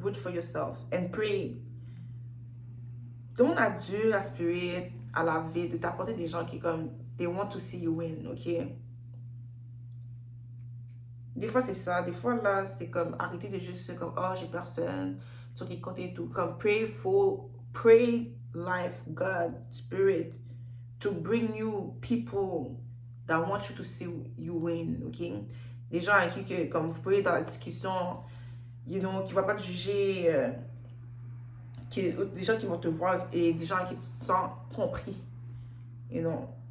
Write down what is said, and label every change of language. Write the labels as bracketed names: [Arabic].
[English] Wait for yourself. And pray. [French] Demande à Dieu, à Spirit, à la vie, de t'apporter des gens qui, comme, [English] they want to see you win, [French] ok? Des fois, c'est ça. Des fois, là, c'est comme, arrêter de juste, comme, oh, j'ai personne, sur qui compter et tout. [English] Comme, pray life, God, Spirit, to bring you people that want you to see you win, ok? [French] Des gens avec qui, que, comme, vous pouvez dans la discussion, you know, qui ne vont pas te juger, des gens qui vont te voir et des gens avec qui tu te sens compris, you know.